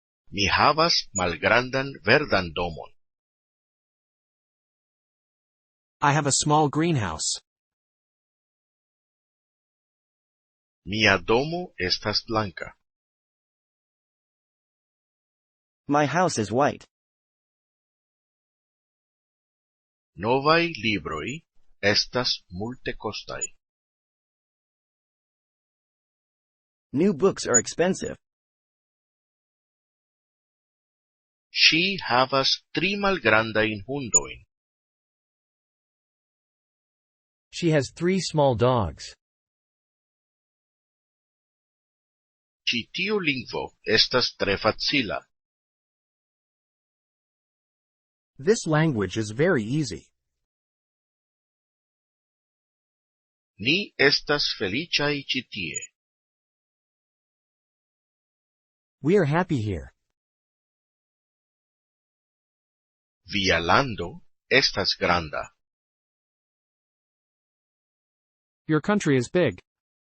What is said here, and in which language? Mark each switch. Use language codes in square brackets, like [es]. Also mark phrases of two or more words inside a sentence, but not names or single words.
[eo] Mi havas malgrandan verdan domon. [en] I have a small greenhouse. [eo] Mia domo estas blanca. [en] My house is white. [eo] Novaj libroj estas multekostaj. [en] New books are expensive. [eo] Ŝi havas 3 malgrandajn hundojn. [en] She has 3 small dogs. [eo] Ĉi tiu lingvo estas tre facila. [en] This language is very easy. [eo] Ni estas feliĉaj ĉi tie. [en] We are happy here. [eo] Via lando estas granda. [en] Your country is big.